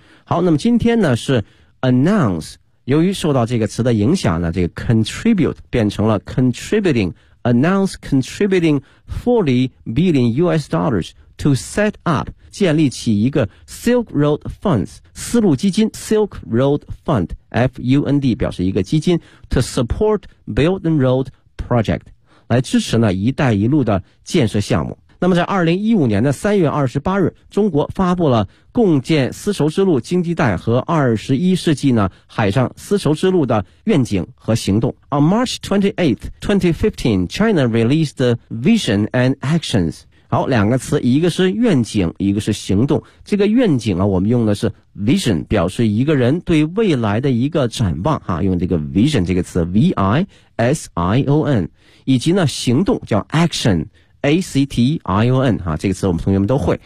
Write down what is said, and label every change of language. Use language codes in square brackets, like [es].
[zh] 好，那么今天呢是 announce， 由于受到这个词的影响呢，这个 contribute 变成了 contributing， [en] announce contributing $40 billion to set up [zh] 建立起一个 Silk Road Funds 丝路基金 Silk Road Fund F-U-N-D 表示一个基金 [en] to support Belt and Road Project [zh] 来支持呢一带一路的建设项目。那么在2015年的3月28日中国发布了共建丝绸之路经济带和21世纪呢海上丝绸之路的愿景和行动。 [en] On March 28th 2015 China released the Vision and Actions。 [zh] 好，两个词，一个是愿景，一个是行动。这个愿景啊，我们用的是 vision， 表示一个人对未来的一个展望哈，用这个 vision 这个词 ，V-I-S-I-O-N， 以及呢行动叫 action，A-C-T-I-O-N 哈，这个词我们同学们都会。